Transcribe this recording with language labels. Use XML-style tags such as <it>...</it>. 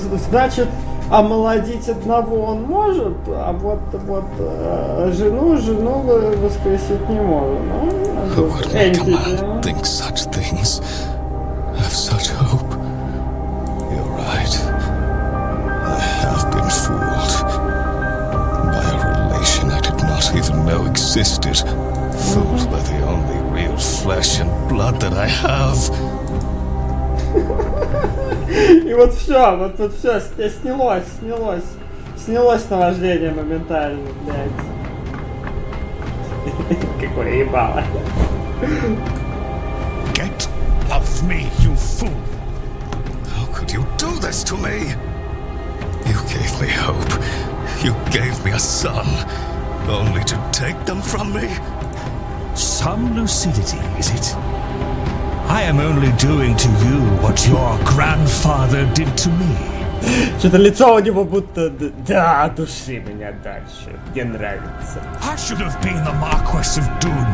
<ru>Значит, омолодить одного он может, а вот жену воскресить не может. Ну,</ru> <en>who would make a man think such things? Have such hope? You're right. I have been fooled by a relation I did not even know existed. Fooled by the only real flesh and blood that I have.</en> <ru>И вот все, вот тут все, снялось наваждение моментально, блядь. Какое ебало.</ru> <en>Get off me, you fool! How could you do this to me? You gave me hope. You gave me a son. Only to take them from me? Some lucidity, is it? I am only doing to you what your grandfather did to me.</en> <ru>Что-то лицо у него будто да, души меня дальше. Мне нравится.</ru> <en>I should have been the Marquess of Dune.</en>